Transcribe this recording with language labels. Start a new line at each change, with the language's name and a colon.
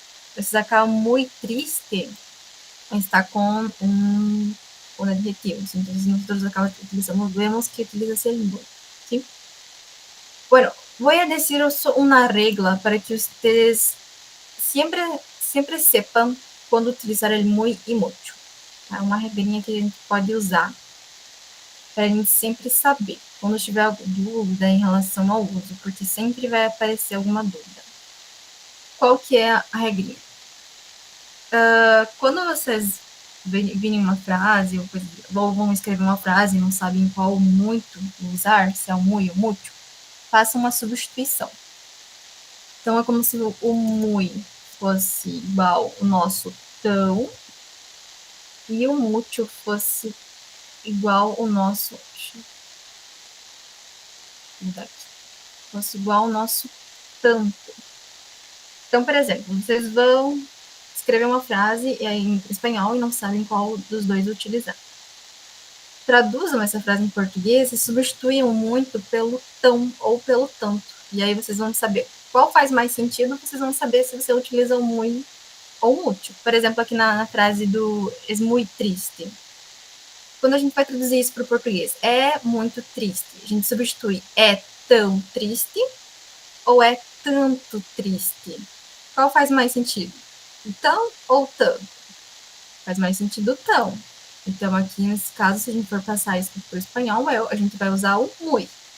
Spanish: Entonces acá muy triste está con un adjetivo. Entonces nosotros acá utilizamos, vemos que utiliza el muy, ¿sí? Bueno, voy a deciros una regla para que ustedes siempre sepan quando utilizar el muy y mucho.
Portuguese: É uma regrinha que a gente pode usar para a gente sempre saber quando tiver dúvida em relação ao uso, porque sempre vai aparecer alguma dúvida. Qual que é a regrinha? Quando vocês virem uma frase ou vão escrever uma frase e não sabem qual muito usar, se é o muy ou muito, faça uma substituição. Então, é como se o muy fosse igual o nosso tão e o muito fosse igual o nosso... Fosse igual ao nosso tanto. Então, por exemplo, vocês vão escrever uma frase em espanhol e não sabem qual dos dois utilizar. Traduzam essa frase em português e substituam muito pelo tão ou pelo tanto. E aí vocês vão saber qual faz mais sentido, vocês vão saber se você utiliza o muy ou mucho. Por exemplo, aqui na frase do
Spanish: es muy triste.
Portuguese: Quando a gente vai traduzir isso para o português, é muito triste. A gente substitui é tão triste ou é tanto triste? Qual faz mais sentido? Tão ou tanto? Faz mais sentido tão. Então, aqui nesse caso, se a gente for passar isso para o espanhol, a gente vai usar o muy.